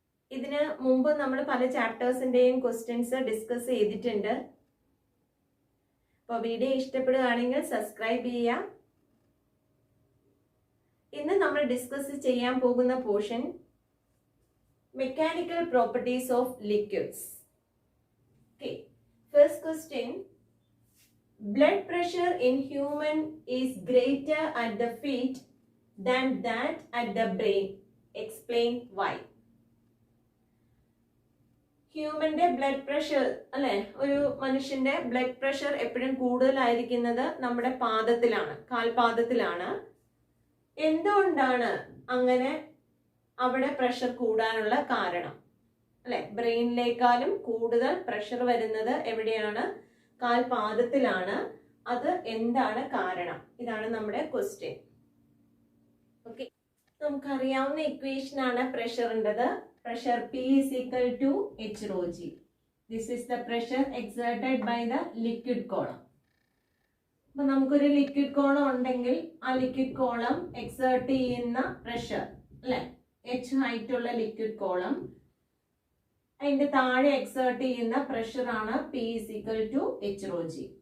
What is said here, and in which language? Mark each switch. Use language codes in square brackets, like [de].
[ml] ഇതിന് മുമ്പ് നമ്മൾ പല ചാപ്റ്റേഴ്സിന്റെയും ക്വസ്റ്റ്യൻസ് ഡിസ്കസ് ചെയ്തിട്ടുണ്ട്. അപ്പോൾ വീഡിയോ ഇഷ്ടപ്പെടുകയാണെങ്കിൽ സബ്സ്ക്രൈബ് ചെയ്യുക. ഇന്ന് നമ്മൾ ഡിസ്കസ് ചെയ്യാൻ പോകുന്ന portion mechanical properties of liquids. [en] Okay. First question. Blood pressure in human is greater at the feet than that at the brain. Explain why. [ml] ഹ്യൂമന്റെ blood pressure അല്ലെ, ഒരു മനുഷ്യന്റെ ബ്ലഡ് പ്രഷർ എപ്പോഴും കൂടുതലായിരിക്കുന്നത് നമ്മുടെ പാദത്തിലാണ്, കാൽപാദത്തിലാണ്. എന്തുകൊണ്ടാണ് അങ്ങനെ അവിടെ പ്രഷർ കൂടാനുള്ള കാരണം? അല്ലെ, ബ്രെയിനിലേക്കാളും കൂടുതൽ പ്രഷർ വരുന്നത് എവിടെയാണ്? കാൽപാദത്തിലാണ്. അത് എന്താണ് കാരണം? ഇതാണ് നമ്മുടെ ക്വസ്റ്റ്യൻ. ഓക്കെ, നമുക്കറിയാവുന്ന ഇക്വേഷൻ ആണ് പ്രഷറിൻ്റെത്. [en] Pressure P is equal to H rho G. This is the pressure exerted by the liquid column. [ml] അപ്പൊ നമുക്കൊരു ലിക്വിഡ് കോളം ഉണ്ടെങ്കിൽ ആ ലിക്വിഡ് കോളം എക്സേർട്ട് ചെയ്യുന്ന പ്രഷർ അല്ലെ, H ഹൈറ്റ് ഉള്ള ലിക്വിഡ് കോളം, അതിന്റെ താഴെ എക്സേർട്ട് ചെയ്യുന്ന പ്രഷർ ആണ് [en] P is equal to H rho G.